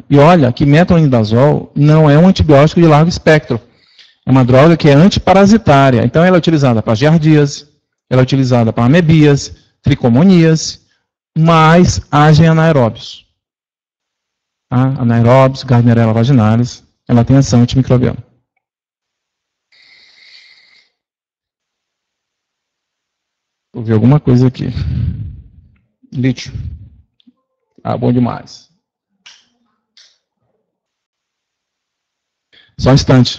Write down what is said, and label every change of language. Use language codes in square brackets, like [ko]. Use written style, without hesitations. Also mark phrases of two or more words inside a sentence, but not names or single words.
[pt] E olha que metronidazol não é um antibiótico de largo espectro. É uma droga que é antiparasitária. Então ela é utilizada para giardíase, ela é utilizada para amebíase, tricomonias, mas agem anaeróbios. Tá? Anaeróbios, Gardnerella vaginalis, ela tem ação antimicrobiana. Vou ver alguma coisa aqui. Lítio. Ah, bom demais. Só um instante.